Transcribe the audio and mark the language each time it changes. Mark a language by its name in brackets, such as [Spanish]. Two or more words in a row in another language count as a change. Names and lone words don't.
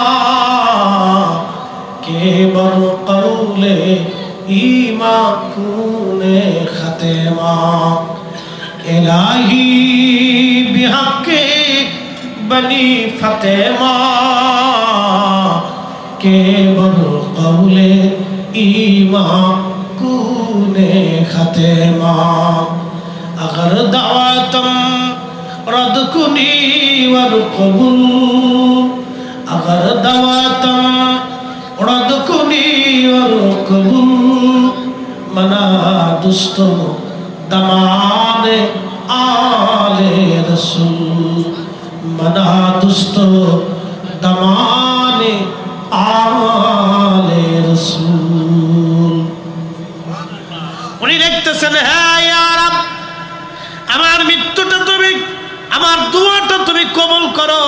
[Persian] که بر قول ایمان کنم خاتمه، الهی به حق بنی فاطمه که بر قول ایمان کنم خاتمه, اگر دعوتم رد کنی ور قبول، اگر دعوتم رد کنی ور قبول، من و دست دامان آل رسول، من و دست دامان آل رسول. [Bangla] উনি দেখতেছেন, হ্যাঁ [Arabic] يا رب, [Bangla] আমার মৃত্যুটা তুমি, আমার দুয়াটা তুমি কবুল করো।